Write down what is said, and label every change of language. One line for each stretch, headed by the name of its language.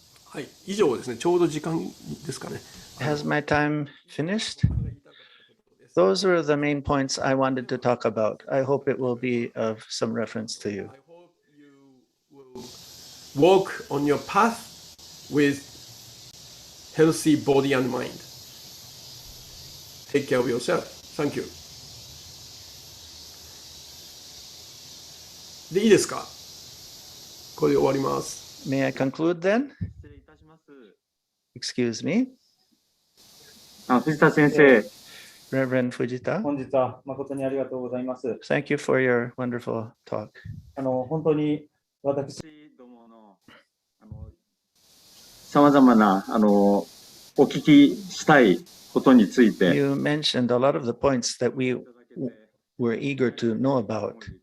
Japanese: はい、以上ですね。ちょうど時間ですかね。
English: Has my time finished? Those are the main points I wanted to talk about. I hope it will be of some reference to you. I hope you will walk on your path with healthy body and mind. Take care of yourself. Thank you.
Japanese: で、いいですか？これで終わります。
English: May I conclude then? Excuse me.
Japanese: 藤田先生。
English: Reverend Fujita.
Japanese: 本日は誠にありがとうございます。
English: Thank you for your wonderful talk.
Japanese: 本当に私どものさまざまなお聞きしたいことについて。
English: You mentioned a lot of the points that we were eager to know about.